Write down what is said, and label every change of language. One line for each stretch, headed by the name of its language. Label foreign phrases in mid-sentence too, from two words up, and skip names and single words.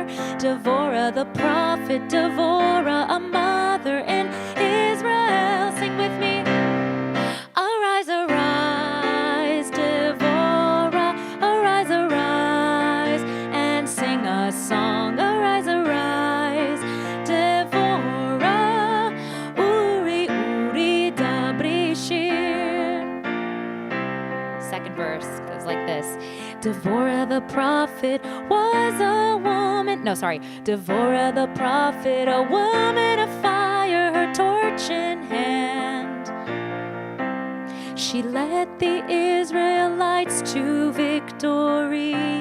English: Devorah the prophet, Devorah, a mother in Israel. Sing with me. Arise, arise, Devorah, arise, arise, and sing a song. Arise, arise,
Hebrew: דבורה, עורי, עורי, דברי שיר.
English: Second verse goes like this. Devorah the prophet was a woman. No, sorry. Devorah the prophet, a woman of fire, her torch in hand. She led the Israelites to victory.